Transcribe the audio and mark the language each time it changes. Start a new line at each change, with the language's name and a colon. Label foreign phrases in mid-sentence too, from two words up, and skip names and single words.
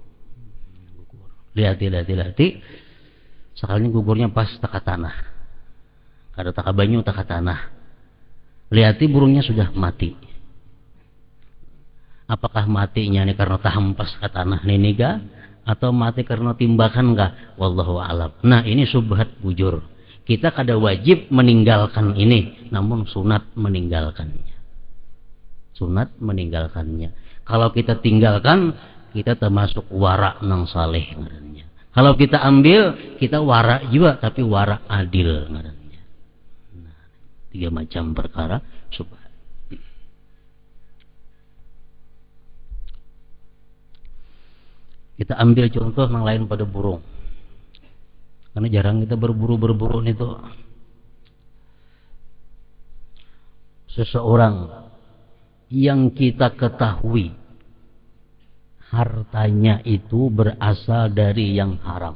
Banjar: Lihat. Sekali gugurnya pas taka tanah. Kada taka banyu taka tanah. Lihati burungnya sudah mati. Apakah matinya ini karena tahempas ke tanah ini kah? Atau mati karena timbakan kah?
Arabic: Wallahu a'lam.
Banjar: Nah ini subhat bujur. Kita kada wajib meninggalkan ini, namun sunat meninggalkannya. Sunat meninggalkannya. Kalau kita tinggalkan, kita termasuk wara nang saleh ngarannya. Kalau kita ambil, kita wara juga, tapi wara adil ngarannya. Nah, 3 macam perkara subhat. Kita ambil contoh yang lain pada burung. Karena jarang kita berburu itu. Seseorang yang kita ketahui hartanya itu berasal dari yang haram.